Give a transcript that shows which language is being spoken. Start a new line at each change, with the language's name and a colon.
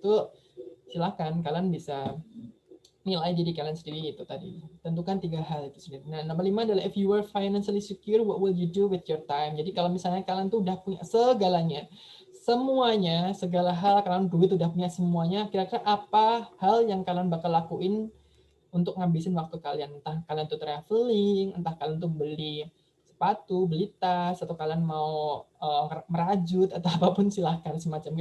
Indonesian: Itu silakan kalian bisa nilai diri kalian sendiri itu tadi. Tentukan 3 hal itu sendiri. Nah, nomor 5 adalah
English: if you were financially secure, what will you do with your time?
Indonesian: Jadi kalau misalnya kalian tuh udah punya segalanya, semuanya, segala hal, kalian duit udah punya semuanya, kira-kira apa hal yang kalian bakal lakuin untuk ngabisin waktu kalian? Entah kalian tuh traveling, entah kalian tuh beli sepatu, beli tas, atau kalian mau merajut, atau apapun silahkan semacam.